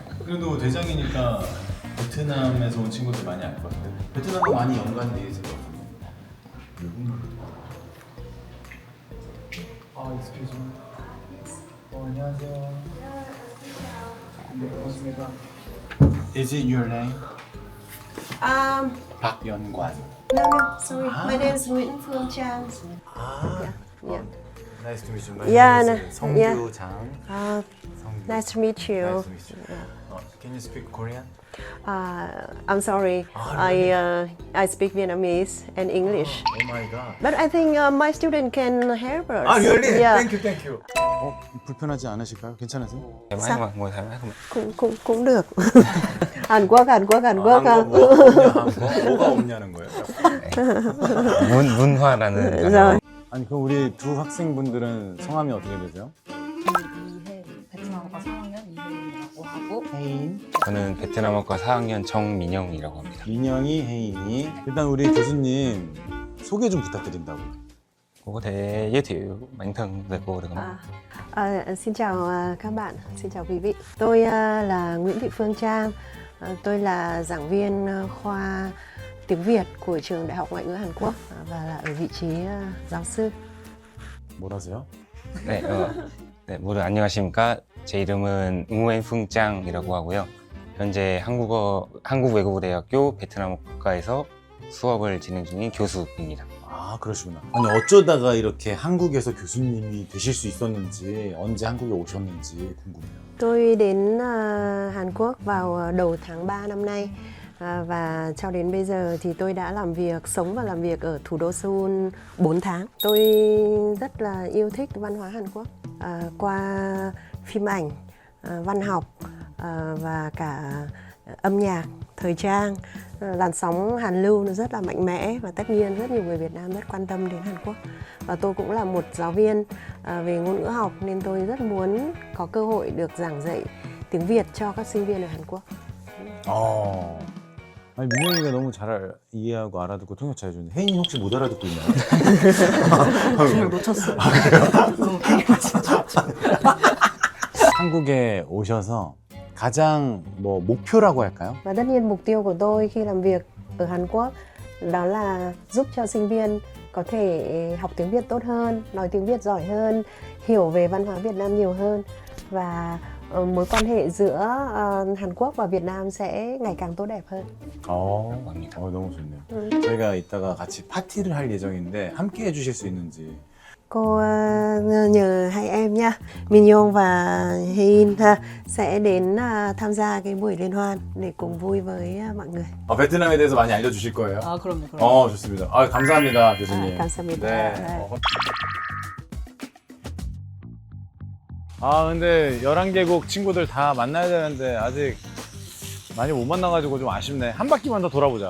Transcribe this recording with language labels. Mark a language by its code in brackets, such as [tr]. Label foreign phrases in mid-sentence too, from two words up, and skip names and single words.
[ko] 그래도 대장이니까 베트남에서 온 친구들 많이 알 것 같아. 베트남과 많이 연관돼 있을 것 같은데. [en] excuse me. [ko] 안녕하세요. 네, 반갑습니다. [en] Is it your name? 박연관. No, sorry. My name is Nguyễn Phương Trang. Nice to meet you. My Yeah, name is 성규장. Nice to meet you. Nice to meet you. Can you speak Korean? I'm sorry. I speak Vietnamese and English. Oh my god. But I think my student can help us. Really? Yeah. Thank you. [ko] 불편하지 않으실까요? 괜찮으세요? [vi] cũng được. Hàn Quốc. [ko] 뭐가 없냐는 거예요? 문화라는 [vi] Rồi. [ko] 아니 그럼 우리 두 학생분들은 성함이 어떻게 되세요? 베트남어과 4학년 이혜인이라고 하고 저는 베트남어과 4학년 정민영이라고 합니다. 민영이, 혜인이. 일단 우리 교수님 소개 좀 부탁드린다고. [vi] Cô có thể giới thiệu bản thân về cô được không? Xin chào các bạn, xin chào quý vị. Tôi là Nguyễn Thị Phương Trang. Tôi là giảng viên khoa tiếng Việt của trường Đại học Ngoại ngữ Hàn Quốc và là ở vị trí giáo sư. [ko] 뭐라세요? 네, 모두 안녕하십니까? 제 이름은 우엔풍짱이라고 하고요. 현재 한국외국어대학교 베트남어과에서 수업을 진행 중인 교수입니다. 아 그러시구나. 아니 어쩌다가 이렇게 한국에서 교수님이 되실 수 있었는지, 언제 한국에 오셨는지 궁금해요. [vi] Tôi đến Hàn Quốc vào đầu tháng 3 năm nay và cho đến bây giờ thì tôi đã sống và làm việc ở thủ đô Seoul 4 tháng. Tôi rất là yêu thích văn hóa Hàn Quốc qua phim ảnh, văn học và cả âm nhạc, thời trang. Làn sóng Hàn lưu nó rất là mạnh mẽ và tất nhiên rất nhiều người Việt Nam rất quan tâm đến Hàn Quốc. Và tôi cũng là một giáo viên về ngôn ngữ học nên tôi rất muốn có cơ hội được giảng dạy tiếng Việt cho các sinh viên ở Hàn Quốc. [ko] 아니 민영이가 너무 잘 이해하고 알아듣고 통역 잘 해주는데 혜인이 혹시 못 알아듣고 있나요? 정말 놓쳤어요. 한국에 오셔서 가장 뭐 목표라고 할까요? [vi] Và tất nhiên mục tiêu của tôi khi làm việc ở Hàn Quốc đó là giúp cho sinh viên có thể học tiếng Việt tốt hơn, nói tiếng Việt giỏi hơn, hiểu về văn hóa Việt Nam nhiều hơn và mối quan hệ giữa Hàn Quốc và Việt Nam sẽ ngày càng tốt đẹp hơn. [ko] 너무 좋네요. 저희가 이따가 같이 파티를 할 예정인데 함께 해주실 수 있는지. [vi] Cô nhờ hai em nhá, Minhyong và Hein sẽ đến tham gia cái buổi liên hoan để cùng vui với mọi người. [ko] 베트남에 대해서 많이 알려주실 거예요? 그럼요. 좋습니다. 감사합니다, 교수님. 감사합니다. 네. 네. 근데 11개국 친구들 다 만나야 되는데 아직 많이 못 만나가지고 좀 아쉽네. 한 바퀴만 더 돌아보자.